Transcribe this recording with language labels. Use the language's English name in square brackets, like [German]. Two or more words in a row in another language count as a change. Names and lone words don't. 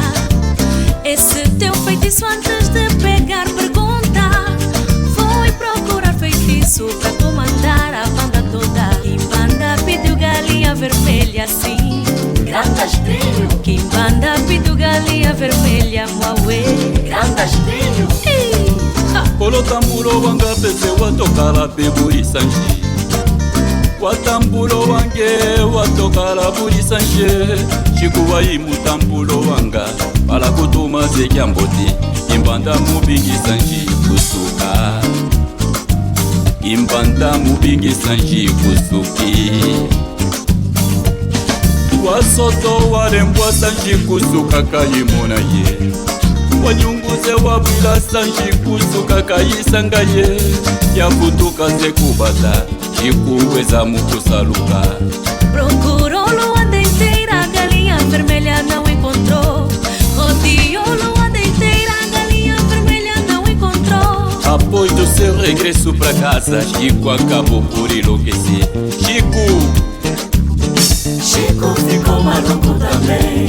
[Portuguese] Esse teu feitiço antes de pegar pergunta. Foi procurar feitiço pra comandar a banda toda. Kimbanda pediu galinha vermelha sim, Grandastrinho, Kimbanda pediu galinha vermelha Muauê, Grandastrinho. [Kimbundu] Kolo tamburo wanga pese watokala pe buri sanje. Watamburo wange watokala buri sanje. Chikuwai mutambulo wanga pala kutuma zekyamboti. Kimbanda mubingi sanje kusuka. Kimbanda mubingi sanje kusuki. Wasoto warembwa sanje kusuka kayimona ye. Wanyunguze wabwila sanji kusuka kayisanga ye. Yafutuka ze kubata chikuweza mukusaluka. [Portuguese] procurou Luanda inteira, a galinha vermelha não encontrou. Rodeou Luanda inteira, a galinha vermelha não encontrou. Após do seu regresso pra casa, Chico acabou por enlouquecer. Chico ficou maluco também.